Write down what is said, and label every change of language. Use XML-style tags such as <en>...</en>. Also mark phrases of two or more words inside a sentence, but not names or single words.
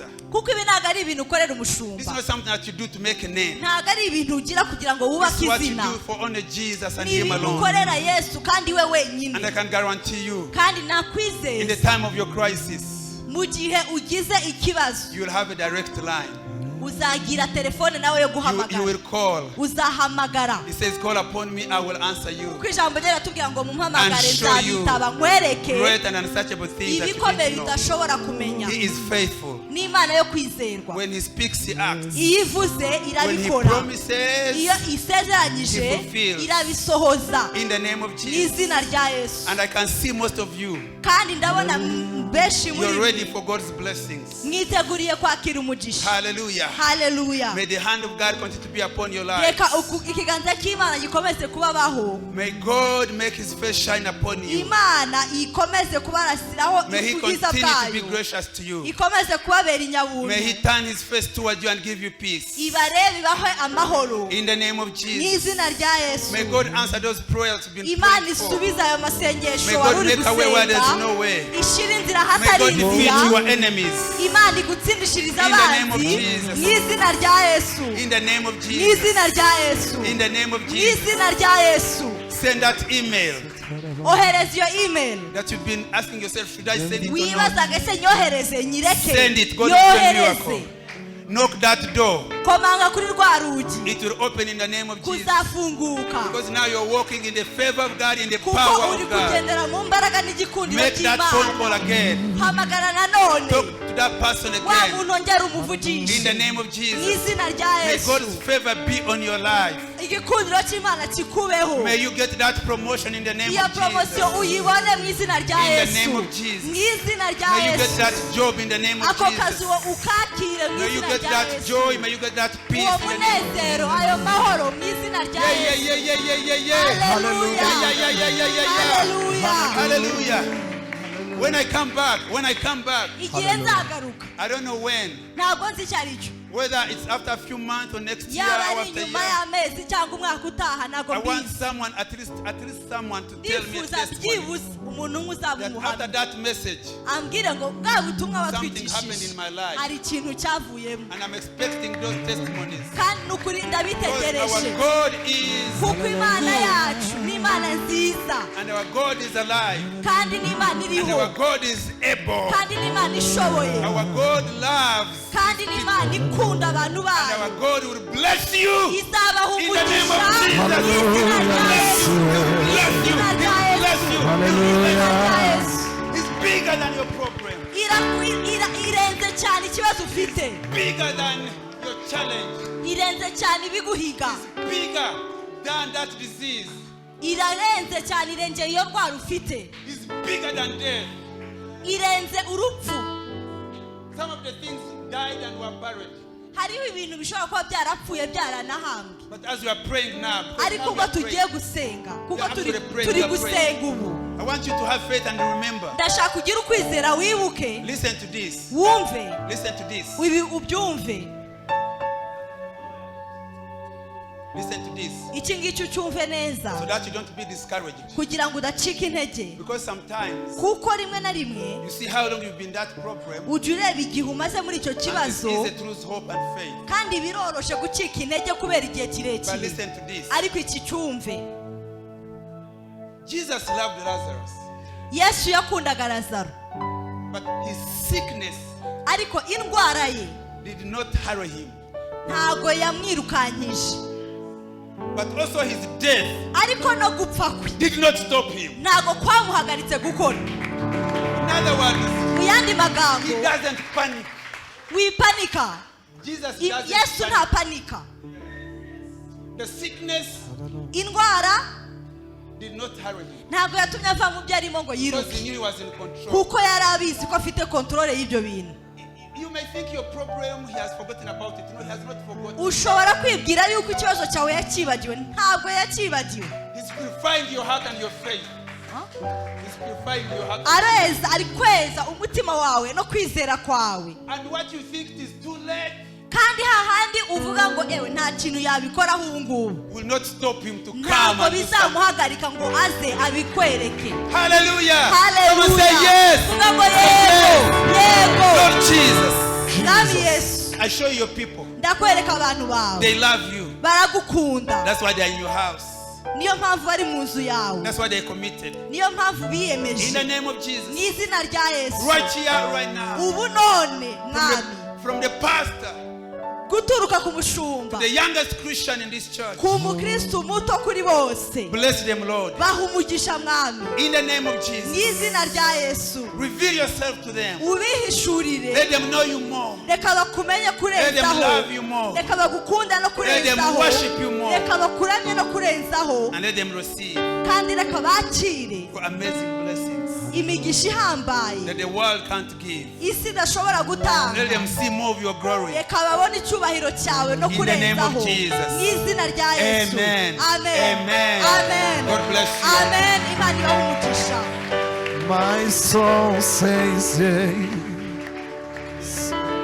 <rw>kuko ibi ntabwo ari ibintu ukorera</rw> <en>This is</en> <rw>umushumba,</rw> <en>not something that you do to make a name.</en> <rw>ntabwo ari ibintu ugira kugira ngo</rw> <en>This</en> <rw>wubake</rw> <en>is what you</en> <rw>izina,</rw> <en>do for only Jesus and</en> <rw>ni</rw> <en>Him</en> <rw>ibintu</rw> <en>alone.</en> <rw>ukorera Yesu kandi we</rw> <en>And I</en> <rw>wenyine.</rw> <en>can guarantee you,</en> <rw>Kandi</rw> <en>in the</en> <rw>nakwizeza</rw> <en>time of your crisis,</en> <rw>mu gihe ugize ikibazo</rw> <en>you will have a direct line.</en> <rw>uzagira telefone nawe yo</rw> <en>You</en> <rw>guhamagara,</rw> <en>will call.</en> <rw>uzahamagara,</rw> <en>He says, call upon me, I will answer you.</en> <rw>kuko ijambo rye riratubwira ngo mumpamagare</rw> <en>And show you</en> <rw>nzabitaba nkwereke</rw> <en>Great and unsearchable things that you</en> <rw>ibikomeye</rw> <en>didn't know.</en> <rw>udashobora kumenya.</rw> <en>He is faithful.</en> <rw>Ni Imana yo kwizerwa,</rw> <en>When He speaks, He acts.</en> <rw>iyo ivuze</rw> <en>When He</en> <rw>irabikora,</rw> <en>promises,</en> <rw>iyo isezeranyije</rw> <en>He fulfills.</en> <rw>irabisohoza</rw> <en>in the name of</en> <rw>mu</rw> <en>Jesus.</en> <rw>izina rya Yesu.</rw> <en>And I can see most of you,</en> <rw>Kandi ndabona benshi muri</rw> <en>you're ready</en> <rw>mwe</rw> <en>for God's blessings.</en> <rw>mwiteguriye kwakira umugisha.</rw> <en>Hallelujah.</en> <rw>Haleluya.</rw> <en>May the hand of God continue to be upon your life.</en> <rw>Reka ikiganza cy'Imana gikomeze kubabaho,</rw> <en>May God make His face shine upon you.</en> <rw>Imana ikomeze kubarasiraho</rw> <en>May He</en> <rw>ubwiza</rw> <en>continue to be</en> <rw>bwayo,</rw> <en>gracious to you.</en> <rw>ikomeze kubabera</rw> <en>May He</en> <rw>inyabuntu,</rw> <en>turn His face toward you and give you peace.</en> <rw>ibarebe ibahe amahoro</rw> <en>In the name of</en> <rw>mu</rw> <en>Jesus.</en> <rw>izina rya Yesu.</rw> <en>May God answer those prayers you've been</en> <rw>Imana</rw> <en>praying for.</en> <rw>isubiza ayo masengesho</rw> <en>May</en> <rw>wari</rw> <en>God</en> <rw>uri</rw> <en>make a way where there's</en> <rw>gusenga,</rw> <en>no way.</en> <rw>ishira inzira</rw> <en>May</en> <rw>hatari</rw> <en>God defeat</en> <rw>inzira,</rw> <en>your enemies.</en> <rw>Imana igutsindishiriza</rw> <en>In the name of</en> <rw>abanzi</rw> <en>Jesus.</en> <rw>mu izina rya Yesu,</rw> <en>In the name of</en> <rw>mu</rw> <en>Jesus.</en> <rw>izina rya Yesu,</rw> <en>In the name of</en> <rw>mu</rw> <en>Jesus.</en> <rw>izina rya Yesu.</rw> <en>Send that email</en> <rw>Ohereza iyo email</rw> <en>that you've been asking yourself, should I send it or not?</en> <rw>wibazaga se nyohereze nyireke,</rw> <en>Send it. God will do a</en> <rw>yohereze,</rw> <en>miracle. Knock that door.</en> <rw>komanga kuri rwa rugi</rw> <en>It will open in the name of Jesus.</en> <rw>kuzafunguka,</rw> <en>Because now you're walking in the favor of God, in the</en> <rw>kuko</rw> <en>power</en> <rw>uri</rw> <en>of God.</en> <rw>kugendera mu mbaraga n'igikundiro</rw> <en>Make that phone call</en> <rw>cy'Imana.</rw> <en>again.</en> <rw>Hamagara nanone</rw> <en>Talk to that person</en> <rw>wa</rw> <en>again.</en> <rw>muntu ongera</rw> <en>In the</en> <rw>umuvugishe</rw> <en>name of</en> <rw>mu</rw> <en>Jesus.</en> <rw>izina rya</rw> <en>May</en> <rw>Yesu.</rw> <en>God's favor be on your life.</en> <rw>Igikundiro cy'Imana kikubeho,</rw> <en>May you get that promotion in the name</en> <rw>iyo</rw> <en>of</en> <rw>promosiyo</rw> <en>Jesus.</en> <rw>uyibone mu izina rya</rw> <en>In the</en> <rw>Yesu,</rw> <en>name of Jesus.</en> <rw>mu izina rya</rw> <en>May you get</en> <rw>Yesu.</rw> <en>that job in the name of</en> <rw>Ako kazi</rw> <en>Jesus.</en> <rw>ukakire mu</rw> <en>May you</en> <rw>izina</rw> <en>get</en> <rw>rya</rw> <en>that</en> <rw>Yesu.</rw> <en>joy. May you get that peace</en> <rw>Uwo</rw> <en>in the name of</en> <rw>munezero, ayo mahoro mu izina rya</rw> <en>Yeah, yeah,</en> <rw>Yesu.</rw> <en>yeah, yeah, yeah, yeah, yeah. Hallelujah. Yeah, yeah, yeah, yeah, yeah, yeah. Hallelujah. Hallelujah. When I come back,</en> <rw>Igihe nzagaruka</rw> <en>I don't know when,</en> <rw>ntabwo nzi icyo ari cyo,</rw> <en>whether it's after a few months or next year</en> <rw>yaba</rw> <en>or</en> <rw>ari</rw> <en>after a</en> <rw>nyuma</rw> <en>year.</en> <rw>y'amezi cyangwa umwaka utaha ntabwo</rw> <en>I want</en> <rw>mbizi.</rw> <en>someone, at least someone to tell me a</en> <rw>Ndifuza</rw> <en>testimony</en> <rw>byibuze umuntu umwe uzaba</rw> <en>that</en> <rw>umuhamya</rw> <en>after that message,</en> <rw>ambwire ngo bwa butumwa</rw> <en>something happened</en> <rw>watwigishije</rw> <en>in my life.</en> <rw>hari ikintu cyavuyemo,</rw> <en>And I'm expecting those testimonies.</en> <rw>kandi ni ukuri</rw> <en>Because</en> <rw>ndabitegereje,</rw> <en>our God is</en> <rw>kuko Imana yacu ni Imana nziza,</rw> <en>and our God is alive.</en> <rw>kandi ni Imana</rw> <en>And</en> <rw>iriho,</rw> <en>our God is able.</en> <rw>kandi ni Imana ishoboye,</rw> <en>Our God loves.</en> <rw>kandi ni Imana ikunda abantu</rw> <en>And</en> <rw>bayo,</rw> <en>our God will bless you.</en> <rw>izabaha</rw> <en>In the name of</en> <rw>umugisha</rw> <en>Jesus.</en> <rw>mu izina rya Yesu,</rw> <en>Bless you.</en> <rw>izina rya Yesu,</rw> <en>Bless you.</en> <rw>izina rya Yesu.</rw> <en>It's bigger than your problem.</en> <rw>Irenze cyane ikibazo ufite,</rw> <en>Bigger than your challenge.</en> <rw>irenze cyane ibiguhiga,</rw> <en>bigger than that disease.</en> <rw>irarenze cyane, irengeye iyo ndwara ufite,</rw> <en>It's bigger than death.</en> <rw>irenze urupfu.</rw> <en>Some of the things died and were buried.</en> <rw>Hariho ibintu bishobora kuba byarapfuye byaranahambwe,</rw> <en>But as we are praying now,</en> <rw>ariko ubwo tugiye gusenga, kuko turi gusenga ubu,</rw> <en>I want you to have faith and remember.</en> <rw>ndashaka kugira ukwizera, wibuke,</rw> <en>Listen to this.</en> <rw>wumve,</rw> <en>Listen to this.</en> <rw>ubyumve,</rw> <en>Listen to this.</en> <rw>iki ngiki ucyumve</rw> <en>So</en> <rw>neza,</rw> <en>that you don't be discouraged.</en> <rw>kugira ngo udacika intege,</rw> <en>Because sometimes</en> <rw>kuko rimwe na rimwe</rw> <en>you see how long you've been that problem.</en> <rw>ujya ureba igihe umaze muri icyo</rw> <en>And it's</en> <rw>kibazo,</rw> <en>easy to lose hope and faith.</en> <rw>kandi biroroshe gucika intege kubera igihe</rw> <en>But</en> <rw>kirekire.</rw> <en>listen to this.</en> <rw>Ariko iki cyumve,</rw> <en>Jesus loved Lazarus.</en> <rw>Yesu yakundaga Lazaro,</rw> <en>But his sickness</en> <rw>ariko indwara ye</rw> <en>did not hurry him.</en> <rw>ntago yamwirukankije,</rw> <en>But also his death</en> <rw>ariko no gupfa kwe</rw> <en>did not stop him.</en> <rw>ntago kwamuhagaritse gukora.</rw> <en>In other words,</en> <rw>Mu yandi</rw> <en>he</en> <rw>magambo,</rw> <en>doesn't panic.</en> <rw>wipanika.</rw> <en>Jesus</en> <rw>Yesu</rw> <en>doesn't</en> <rw>nta</rw> <en>panic.</en> <rw>panika.</rw> <en>The sickness</en> <rw>Indwara</rw> <en>did not hurry him.</en> <rw>ntago yatumye ava mu byo arimo ngo</rw> <en>Because he</en> <rw>yiruke,</rw> <en>knew he was in control.</en> <rw>kuko yari abizi ko afite kontrole y'ibyo bintu.</rw> <en>You may think your problem, he has forgotten about it. No, he has not forgotten.</en> <rw>Ushobora kwibwira yuko ikibazo cyawe yakibagiwe, ntabwo yakibagiwe.</rw> <en>He's purifying your heart and your faith. He's purifying your heart.</en> <rw>Areza, ari kweza umutima wawe no kwizera kwawe,</rw> <en>And what you think is too late</en> <rw>kandi hahandi uvuga ngo ewe nta kintu yabikoraho ubu ngubu,</rw> <en>will not stop him to come</en> <rw>ntabwo</rw> <en>and do something.</en> <rw>bizamuhagarika ngo aze abikwereke.</rw> <en>Hallelujah. Someone say</en> <rw>Haleluya.</rw> <en>yes.</en> <rw>Vuga ngo yego, yego.</rw> <en>Lord Jesus.</en> <rw>Mwami Yesu,</rw> <en>I show you your people.</en> <rw>ndakwereka abantu bawe,</rw> <en>They love you.</en> <rw>baragukunda,</rw> <en>That's why they're in your house.</en> <rw>niyo mpamvu bari mu nzu yawe,</rw> <en>That's why they're committed.</en> <rw>niyo mpamvu</rw> <en>In the</en> <rw>biyemeje</rw> <en>name of Jesus.</en> <rw>mu izina rya Yesu.</rw> <en>Right here, right now.</en> <rw>Ubu none mwami,</rw> <en>From the pastor,</en> <rw>guturuka ku mushumba,</rw> <en>the youngest Christian in this church.</en> <rw>ku mukristo muto kuri bose,</rw> <en>Bless them, Lord.</en> <rw>baha umugisha mwami,</rw> <en>In the name of</en> <rw>mu</rw> <en>Jesus.</en> <rw>izina rya Yesu.</rw> <en>Reveal yourself to them.</en> <rw>Ubihishurire,</rw> <en>Let them know you more.</en> <rw>reka bakumenye</rw> <en>Let them</en> <rw>kurenzaho,</rw> <en>love you more.</en> <rw>reka bagukunda no</rw> <en>Let them</en> <rw>kurenzaho,</rw> <en>worship you more.</en> <rw>reka bakuramye no kurenzaho,</rw> <en>And let them receive</en> <rw>kandi reka bakire</rw> <en>for amazing blessings</en> <rw>imigisha ihambaye</rw> <en>that the world can't give.</en> <rw>isi idashobora gutanga.</rw> <en>Let them see more of your glory.</en> <rw>Reka babone icyubahiro cyawe no</rw> <en>In the name of</en> <rw>kurenzaho,</rw> <en>Jesus.</en> <rw>mu izina rya Yesu.</rw> <en>Amen.</en> <rw>Amen.</rw> <en>Amen.</en> <rw>Amen.</rw> <en>God bless you.</en> <rw>Amen. Imana ibahe umugisha.</rw> <en>My soul says yes.</en>